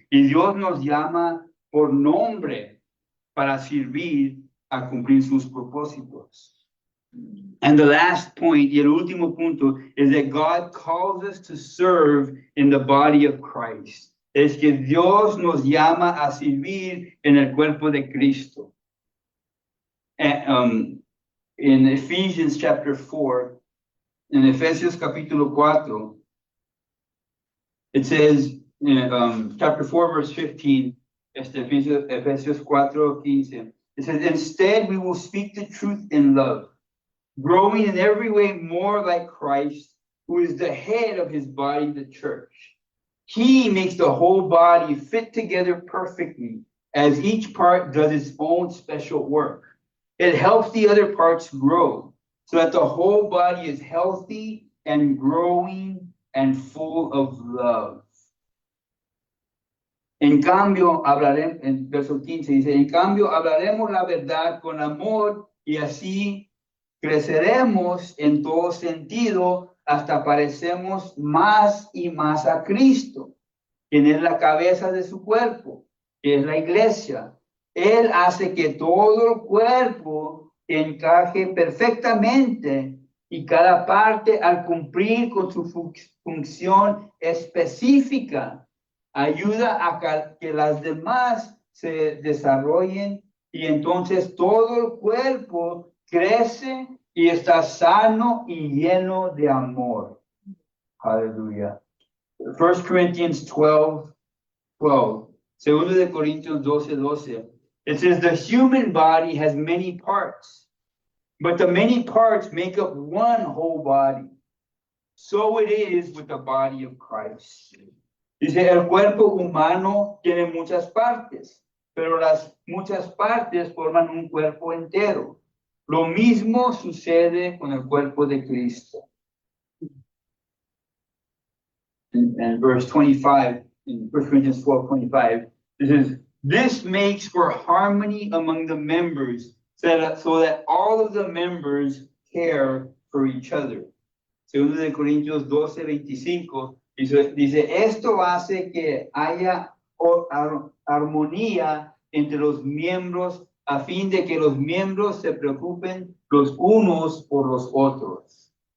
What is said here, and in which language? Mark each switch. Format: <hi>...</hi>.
<es>Y Dios nos llama por nombre para servir a cumplir sus propósitos.</es> <en>And the last point,</en> <es>y el último punto,</es> <en>is that God calls us to serve in the body of Christ.</en> <es>Es que Dios nos llama a servir en el cuerpo de Cristo.</es> <en>And, in Ephesians chapter 4,</en> <es>in Efesios capítulo 4,</es> <en>it says, in chapter 4, verse 15, Efesios 4:15, it says, instead we will speak the truth in love, growing in every way more like Christ, who is the head of his body, the church. He makes the whole body fit together perfectly, as each part does its own special work. It helps the other parts grow, so that the whole body is healthy and growing and full of love.</en> <es>En cambio, hablaremos, en verso 15 dice, en cambio, hablaremos la verdad con amor y así creceremos en todo sentido hasta parecemos más y más a Cristo, quien es la cabeza de su cuerpo, que es la iglesia. Él hace que todo el cuerpo encaje perfectamente y cada parte al cumplir con su función específica ayuda a que las demás se desarrollen y entonces todo el cuerpo crece y está sano y lleno de amor.</es> <en>Aleluya. 1 Corinthians 12:12.</en> <es>Segundo de Corintios 12:12.</es> <en>It says the human body has many parts, but the many parts make up one whole body. So it is with the body of Christ.</en> <es>Dice, el cuerpo humano tiene muchas partes, pero las muchas partes forman un cuerpo entero. Lo mismo sucede con el cuerpo de Cristo.</es> <en>And verse 25, in 1 Corinthians 12:25, it says, this makes for harmony among the members, so that all of the members care for each other.</en> <es>Segundo de Corintios 12:25, dice, esto hace que haya armonía entre los miembros a fin de que los miembros se preocupen los unos por los otros.</es>